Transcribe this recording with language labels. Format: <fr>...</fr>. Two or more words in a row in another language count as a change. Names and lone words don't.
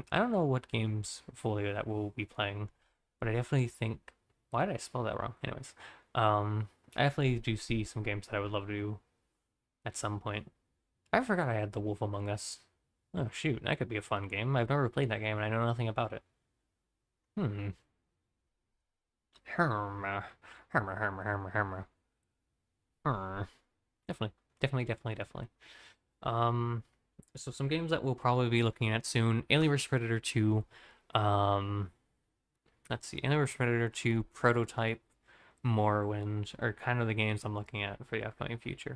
<en>I don't know what games fully that we'll be playing, but I definitely think. Why did I spell that wrong? Anyways, I definitely do see some games that I would love to do at some point. I forgot I had The Wolf Among Us. Oh shoot, that could be a fun game. I've never played that game and I know nothing about it. Hmm. Herma. Herma, herma, herma, herma. Definitely, definitely, definitely, definitely. Um, so some games that we'll probably be looking at soon. Alien vs Predator 2. Um, let's see. Alien vs Predator 2 Prototype, Morrowind are kind of the games I'm looking at for the upcoming future.</en>